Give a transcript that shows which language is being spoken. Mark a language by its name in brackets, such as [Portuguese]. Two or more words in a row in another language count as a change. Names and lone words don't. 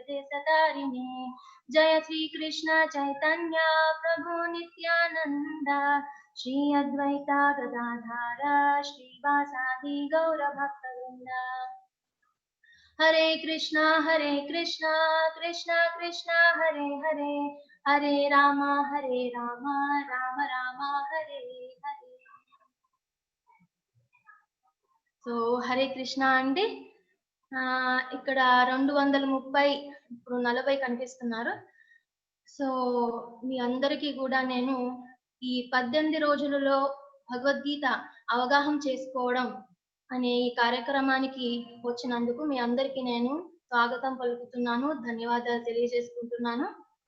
[Sanskrit] Desatarine Jaya Sri Krishna Chaitanya Prabhu Nityananda Shri Advaita Gadadhara Shri Vasadi Gaura Bhaktavinda Hare Krishna Krishna Krishna Hare Hare Hare Rama Rama Rama Hare Hare [Telugu] సో హరే కృష్ణ అండి. ఇక్కడ 230 ఇప్పుడు 40 కనిపిస్తున్నారు. సో మీ అందరికీ కూడా నేను ఈ 18 రోజులలో భగవద్గీత అవగాహన చేసుకోవడం అనే ఈ కార్యక్రమానికి వచ్చినందుకు మీ అందరికీ నేను స్వాగతం పలుకుతున్నాను, ధన్యవాదాలు తెలియజేసుకుంటున్నాను.